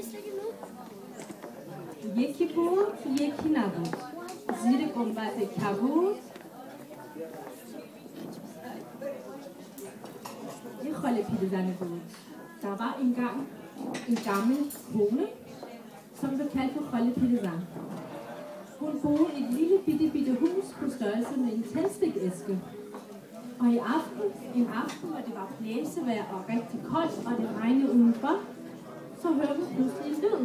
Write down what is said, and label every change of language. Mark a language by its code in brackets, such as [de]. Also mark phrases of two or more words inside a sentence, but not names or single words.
[fa] یکی بود یکی نبود زیر گنبد کبود یه خاله پیرزنه بود. [da] Der var engang en gammel kone, som blev kaldt for Khale Pirzan. Hun boede i et lille bitte hus på størrelse med en tændstikæske. Og en aften, hvor det var blæsevejr og rigtig koldt, og det regnede udenfor, så hørte hun pludselig en lyd.